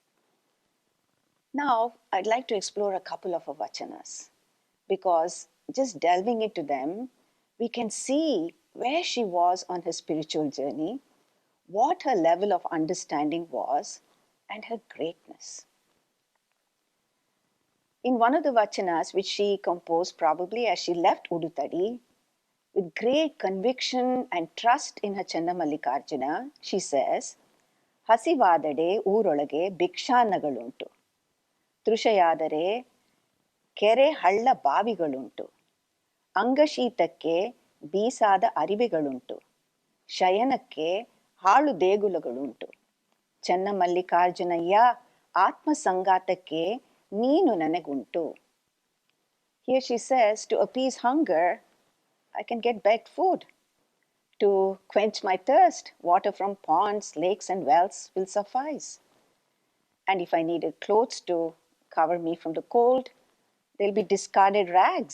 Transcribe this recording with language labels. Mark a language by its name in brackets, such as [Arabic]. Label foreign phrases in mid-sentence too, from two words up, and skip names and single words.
[English] Now, I'd like to explore a couple of her vachanas, because just delving into them, we can see where she was on her spiritual journey, what her level of understanding was, and her greatness. In one of the vachanas, which she composed probably as she left Udutadi, with great conviction and trust in her Cennamallikarjuna, she says, [Kannada] ಹಸಿವಾದಡೆ ಊರೊಳಗೆ ಭಿಕ್ಷಾನ್ನಗಳುಂಟು. Trushayadare ಕೆರೆ ಹಳ್ಳ ಬಾವಿಗಳುಂಟು ಅಂಗಶೀತಕ್ಕೆ ಬೀಸಾದ ಅರಿವೆಗಳುಂಟು ಶಯನಕ್ಕೆ ಹಾಳು ದೇಗುಲಗಳುಂಟು ಚೆನ್ನಮಲ್ಲಿಕಾರ್ಜುನಯ್ಯ ಆತ್ಮಸಂಗಾತಕ್ಕೆ ನೀನು ನನಗುಂಟು. [English] Here she says, to appease hunger, I can get begged food. To quench my thirst, water from ponds, lakes and wells will suffice. And if I needed clothes to cover me from the cold, there'll be discarded rags.